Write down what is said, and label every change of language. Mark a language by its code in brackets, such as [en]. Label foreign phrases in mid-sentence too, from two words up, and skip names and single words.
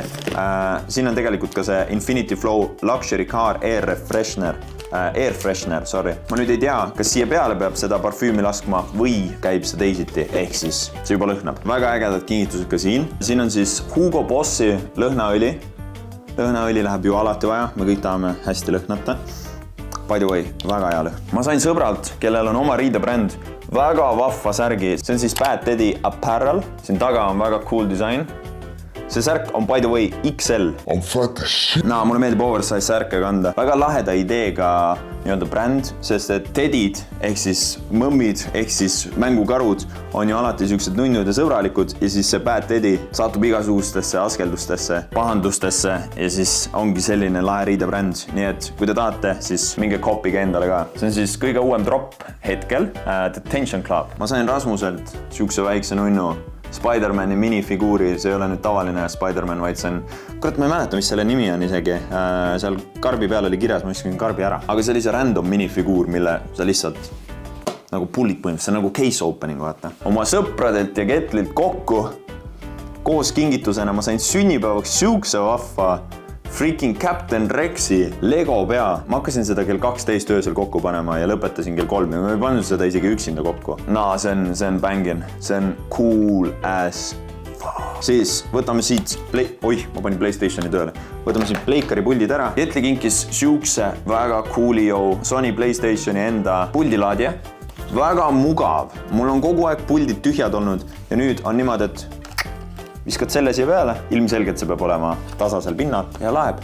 [et] Siin on tegelikult ka see Infinity Flow Luxury Car Air Freshener, sorry. Ma nüüd ei tea, kas siia peale peab seda parfüümi laskma või käib see teisiti, ehk siis see juba lõhnab. Väga ägedad kingitused ka siin. Siin on siis Hugo Bossi lõhnaõli. Lõhnaõli läheb ju alati vaja, me kõik tahame hästi lõhnata. [en] By the way, [et] väga hea lõhn. Ma sain sõbralt, kellel on oma riidebränd, väga vahva särgi. See on siis Bad Daddy Apparel. Siin taga on väga cool disain. See särk on [en] by the way [et] XL. [en] I'm fat as shit. [et] Mulle meeldib oversize särke kanda. Väga laheda ideega bränd, sest et tedid ehk siis mõmmid ehk siis mängukarud on ju alati siuksed nunnud ja sõbralikud ja siis see Bad Daddy satub igasugustesse askeldustesse, pahandustesse ja siis ongi selline lahe riidebränd. Nii et kui te tahate, siis minge koppige endale ka. See on siis kõige uuem drop hetkel, Detention Club. Ma sain Rasmuselt siukse väikse nunnu Spider-Mani minifiguuri, see ei ole nüüd tavaline Spider-Man, vaid see on, kurat, ma ei mäleta, mis selle nimi on isegi. Seal karbi peal oli kirjas, ma viskasin karbi ära. Aga see oli see random minifiguur, mille sa lihtsalt nagu pullid põhimõtteliselt, see on nagu [en] case opening, [et] vaata. Oma sõpradelt ja Ketlilt kokku koos kingitusena ma sain sünnipäevaks siukse vahva freaking Captain Rexi Lego pea. Ma hakkasin seda kell 12 öösel kokku panema ja lõpetasin kell 3 ja ma ei pannud seda isegi üksinda kokku. See on bangin. See on [en] cool as fuck. [et] Siis võtame siit ma panin PlayStationi tööle. Võtame siit Pleikari puldid ära. Ketli kinkis siukse väga coolio Sony PlayStationi enda puldilaadija. Väga mugav. Mul on kogu aeg puldid tühjad olnud ja nüüd on niimoodi, et viskad selle siia peale, ilmselgelt see peab olema tasasel pinnal ja läheb.